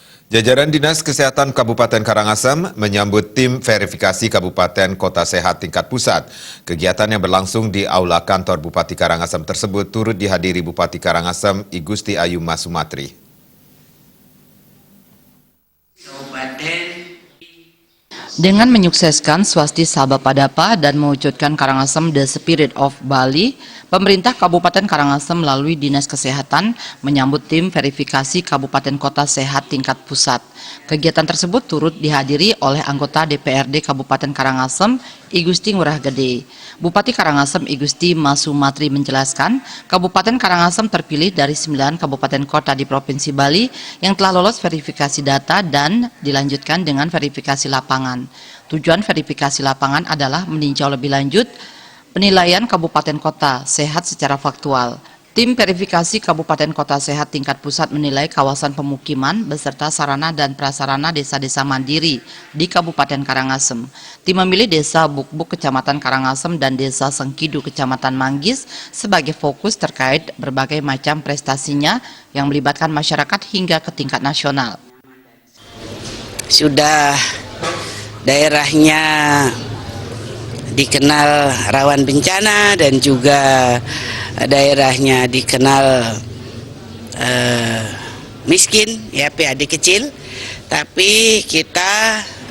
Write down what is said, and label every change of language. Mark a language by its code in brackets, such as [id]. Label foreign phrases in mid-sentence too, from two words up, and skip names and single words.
[id] Jajaran Dinas Kesehatan Kabupaten Karangasem menyambut tim verifikasi Kabupaten Kota Sehat tingkat pusat. Kegiatan yang berlangsung di Aula Kantor Bupati Karangasem tersebut turut dihadiri Bupati Karangasem I Gusti Ayu Mas Sumatri. Dengan menyukseskan Swasti Sabha Padapa dan mewujudkan Karangasem The Spirit of Bali, pemerintah Kabupaten Karangasem melalui Dinas Kesehatan menyambut tim verifikasi Kabupaten Kota Sehat tingkat pusat. Kegiatan tersebut turut dihadiri oleh anggota DPRD Kabupaten Karangasem I Gusti Ngurah Gede. Bupati Karangasem I Gusti Mas Sumatri menjelaskan, Kabupaten Karangasem terpilih dari 9 kabupaten kota di Provinsi Bali yang telah lolos verifikasi data dan dilanjutkan dengan verifikasi lapangan. Tujuan verifikasi lapangan adalah meninjau lebih lanjut penilaian kabupaten kota sehat secara faktual. Tim verifikasi Kabupaten Kota Sehat tingkat pusat menilai kawasan pemukiman beserta sarana dan prasarana desa-desa mandiri di Kabupaten Karangasem. Tim memilih Desa Bukbuk Kecamatan Karangasem dan Desa Sengkidu Kecamatan Manggis sebagai fokus terkait berbagai macam prestasinya yang melibatkan masyarakat hingga ke tingkat nasional. Sudah daerahnya dikenal rawan bencana dan juga daerahnya dikenal miskin, ya PAD kecil, tapi kita